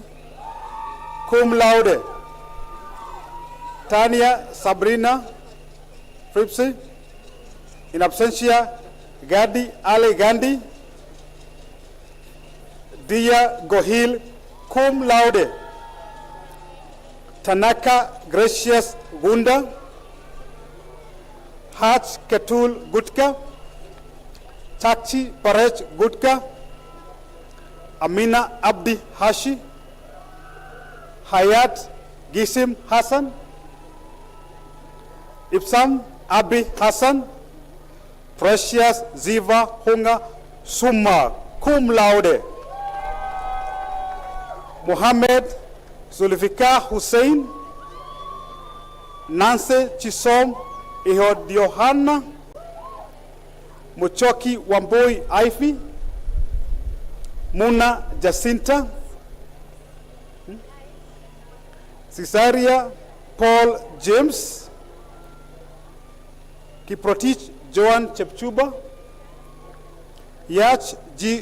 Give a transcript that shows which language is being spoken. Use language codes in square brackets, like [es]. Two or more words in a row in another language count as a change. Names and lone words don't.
[la] Cum laude. Tania Sabrina Fripsi. In absentia, Gadi Ale Gandhi. Dia Gohil cum laude. Tanaka Gracious Gunda. Hach Ketul Gutka. Chachi Parej Gutka. Amina Abdi Hashi, Hayat Gisim Hassan, Ipsam Abi Hassan, Precious Ziva Hunga Summa, cum laude. Mohammed Zulfikar Hussein, Nancy Chisom Ihodiohana, Muchoki Wamboi Aifi, Muna Jacinta, Cesaria Paul James, Kiprotich Joan Chepchuba, Yach G.